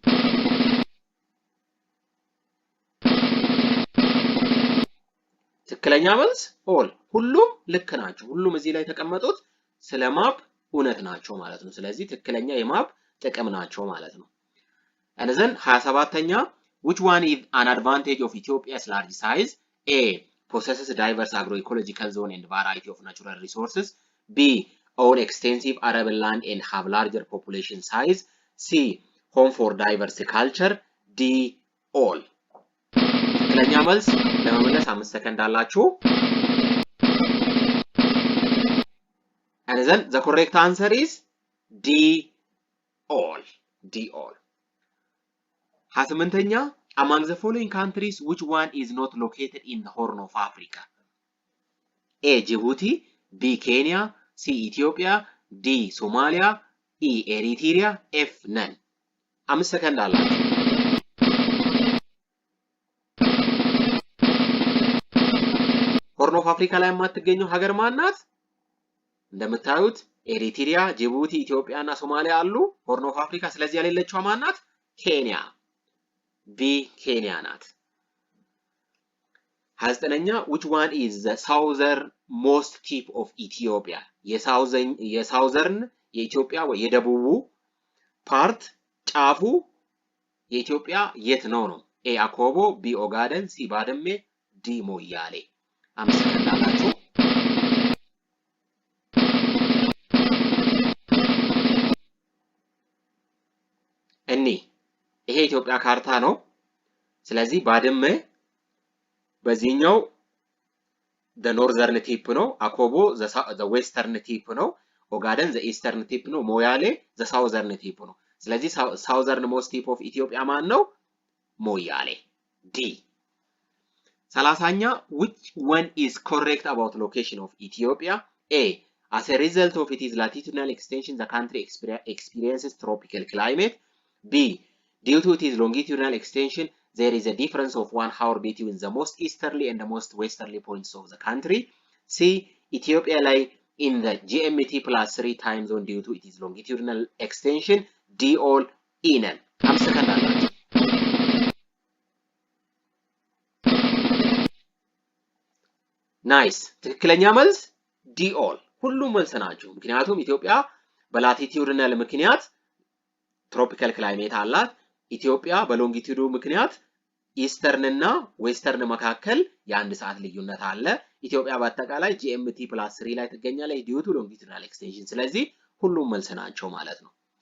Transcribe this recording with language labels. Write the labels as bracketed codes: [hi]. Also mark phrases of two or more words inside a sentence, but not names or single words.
[am] ትክክለኛ መልስ ኦል። ሁሉም ልክ ናቸው። ሁሉም እዚህ ላይ ተቀመጡት ስለ ማፕ እውነት ናቸው ማለት ነው። ስለዚህ ትክክለኛ የማፕ ጥቅም ናቸው ማለት ነው። [en] and then 27ኛ which one is an advantage of Ethiopia's large size? [am] A. [en] Possesses diverse agroecological zone and variety of natural resources. B. Own extensive arable land and have larger population size. C. Home for diverse culture. D. All. [am] ትክክለኛ መልስ ለመመለስ 5 ሰከንድ አላችሁ። [en] And then the correct answer is D. All. D. All. 28ኛ among the following countries which one is not located in the Horn of Africa? A. Djibouti. B. Kenya. C. Ethiopia. D. Somalia. E. Eritrea. F. None. [am] 5 ሰከንድ አላችሁ። ሆርን ኦፍ አፍሪካ ላይ የማትገኘው ሀገር ማን ናት? እንደምታዩት ኤሪትሪያ፣ ጅቡቲ፣ ኢትዮጵያ እና ሶማሊያ አሉ ሆርን ኦፍ አፍሪካ። ስለዚህ ያሌለችው ማን ናት? ኬንያ። ቢ ኬንያ ናት። [en] 29ኛ which one is the southern most tip of Ethiopia? [am] የሳውዘርን የኢትዮጵያ ወይ የደቡቡ ፓርት ጫፉ የኢትዮጵያ የት ነው ነው? ኤ አኮቦ፣ ቢ ኦጋደን፣ ሲ ባድሜ፣ ዲ ሞያሌ። 5 ሰከንድ አላችሁ። ይሄ ኢትዮጵያ ካርታ ነው። ስለዚህ ባድመ በዚህኛው [en] the northern tip [am] ነው፣ አኮቦ [en] the western tip [am] ነው፣ ኦጋደን [en] the eastern tip [am] ነው፣ ሞያሌ [en] the southern tip [am] ነው። ስለዚህ [en] southern most tip of [am] ኢትዮጵያ ማን ነው? [en] ሞያሌ። ዲ 30ኛ which one is correct about location of Ethiopia? A. As a result of its latitudinal extension the country experiences tropical climate. B. Due to its longitudinal extension, there is a difference of 1 hour between the most easterly and the most westerly points of the country. C. Ethiopia lies in the GMT plus 3 time zone due to its longitudinal extension. D. All. E. None. [am] 5 ሰከንድ አላችሁ። ናይስ። ትክክለኛ መልስ ዲ ኦል። ሁሉም መልስ ናቸው። ምክንያቱም ኢትዮጵያ በላቲቲዩድናል ምክንያት [en] tropical climate [am] አላት። ኢትዮጵያ በሎንጊቲዩዱ ምክንያት ኢስተርን እና ዌስተርን መካከል የአንድ ሰዓት ልዩነት አለ። ኢትዮጵያ በአጠቃላይ [en] GMT plus [am] 3 ላይ ትገኛለች [en] due to longitudinal extension። [am] ስለዚህ ሁሉም መልስ ናቸው ማለት ነው።